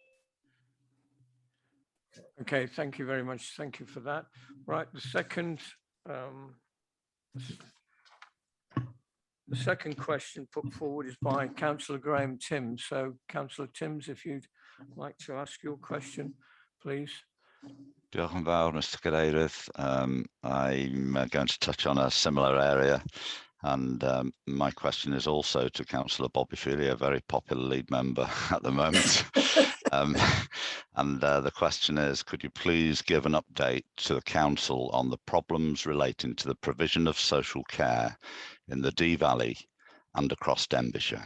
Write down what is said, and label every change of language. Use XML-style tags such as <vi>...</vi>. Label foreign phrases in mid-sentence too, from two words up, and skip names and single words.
<en>Okay, thank you very much. Thank you for that. Right, the second question put forward is by Councillor Graham Timms. So, Councillor Timms, if you'd like to ask your question, please.</en> <cy>Diolch yn fawr, Mr. Cadeirydd.</cy> <en>I'm going to touch on a similar area, and my question is also to Councillor Bobby Feely, a very popular lead member at the moment. The question is, could you please give an update to the Council on the problems relating to the provision of social care in the Dee Valley and across Denbighshire?</en>